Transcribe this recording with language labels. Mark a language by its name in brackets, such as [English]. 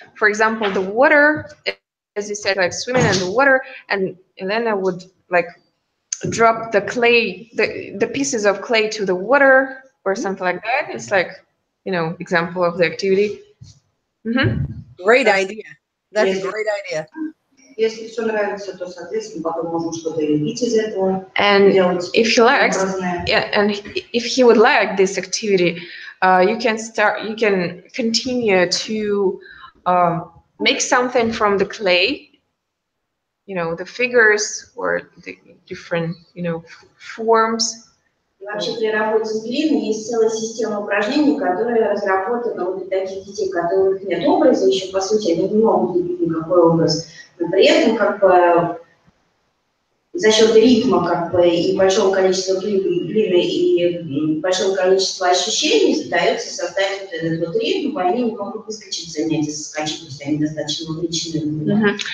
[English] For example, the water. As you said, like swimming in the water, and Elena would like drop the clay, the pieces of clay to the water or something like that. It's like, example of the activity. Great idea. That's a great idea. [Russian] Если все нравится, то, соответственно, потом можно что-то лепить из этого. [English] And if he likes, and if he would like this activity, you can continue to make something from the clay, the figures or the different, forms. [Russian] Вообще при работе с глиной есть целая система упражнений, которая разработана вот для таких детей, у которых нет образа, еще по сути они не могут видеть никакой образ, но при этом как бы за счет ритма и большого количества глины и большого количества ощущений удается создать вот этот вот ритм, и они не могут выскочить занятия, соскочить, то есть они достаточно увлечены.